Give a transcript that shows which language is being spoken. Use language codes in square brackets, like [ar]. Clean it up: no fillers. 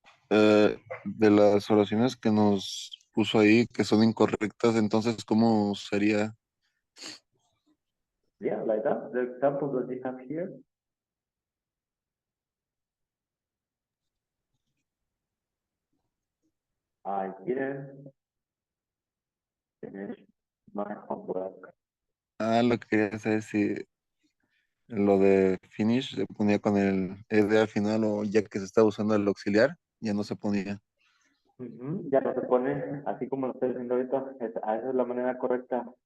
[es] De las oraciones que nos puso ahí que son incorrectas, entonces, ¿cómo sería? [en] Yeah, like that. The example that we have here. I didn't finish my homework. [es] Lo que quería saber si lo de finish se ponía con el ed al final o ya que se estaba usando el auxiliar, ya no se ponía. Ya no se pone así como lo estoy diciendo ahorita. Esa es la manera correcta.